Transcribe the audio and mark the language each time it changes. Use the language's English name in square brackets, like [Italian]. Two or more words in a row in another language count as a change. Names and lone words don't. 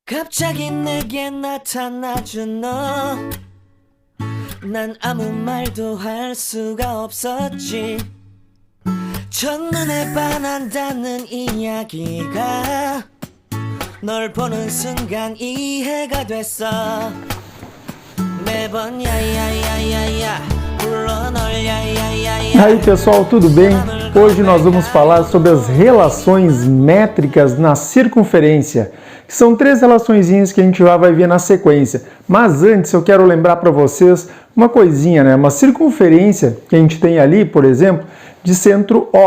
[Korean] 갑자기 내게 나타나준 너, 난 아무 말도 할 수가 없었지. 첫눈에 반한다는 이야기가 널 보는 순간 이해가 됐어. 매번 야야야야야 불러 널 야야야야. [Portuguese] E aí pessoal, tudo bem? Hoje nós vamos falar sobre as relações métricas na circunferência, que são três relaçõezinhas que a gente já vai ver na sequência. Mas antes eu quero lembrar para vocês uma coisinha, né? Uma circunferência que a gente tem ali, por exemplo, de centro O.